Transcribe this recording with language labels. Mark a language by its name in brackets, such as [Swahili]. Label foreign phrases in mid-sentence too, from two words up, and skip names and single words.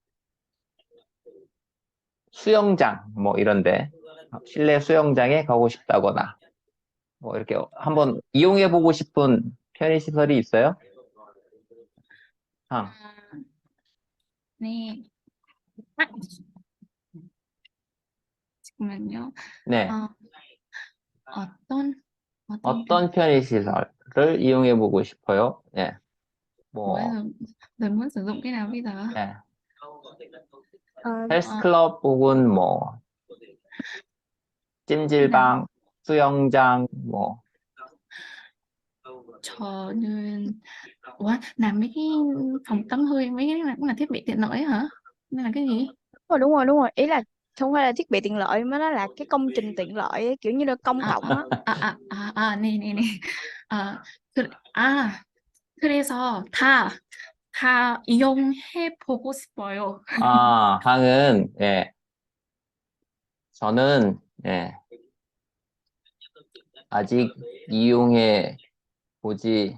[Korean] 수영장, 이런데, 실내 수영장에 가고 싶다거나, 이렇게 한번 이용해보고 싶은 편의시설이 있어요? 아, 네. 아, 잠깐만요. 네. 어, 어떤 어떤 편의시설을 이용해보고 싶어요? 네. [Vietnamese] Rồi muốn sử dụng cái nào bây giờ? [Korean] 네. Ờ, 헬스클럽 혹은 [Vietnamese] là [Korean] 찜질방, 수영장, [Vietnamese] 저는 làm mấy cái phòng tắm hơi mấy cái này cũng là thiết bị tiện lợi hả? Nên là cái gì? đúng rồi, ý là không phải là thiết bị tiện lợi mà nó là cái công trình tiện lợi ấy, kiểu như là công cộng á. [Korean] 네, 네, 네. 아, 그래서 다 이용해 보고 싶어요. 항은, 예, 저는, 예, 아직 이용해 보지